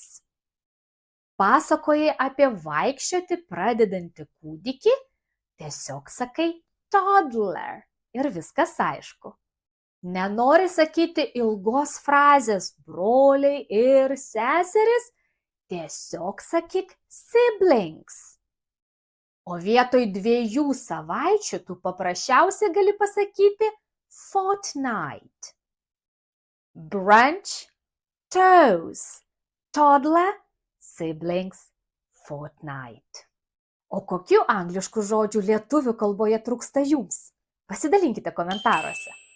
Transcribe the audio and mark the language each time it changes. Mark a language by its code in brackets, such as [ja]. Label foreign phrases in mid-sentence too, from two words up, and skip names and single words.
[lt] Pasakoji apie vaikščioti pradedantį kūdikį, tiesiog sakai toddler ir viskas aišku. Nenori sakyti ilgos frazės broliai ir seserys, tiesiog sakyk siblings. O vietoj 2 savaičių tu paprasčiausiai gali pasakyti fortnight. [en] Brunch, toes, toddler, siblings, fortnight. [lt] O kokių angliškų žodžių lietuvių kalboje trūksta jums? Pasidalinkite komentaruose.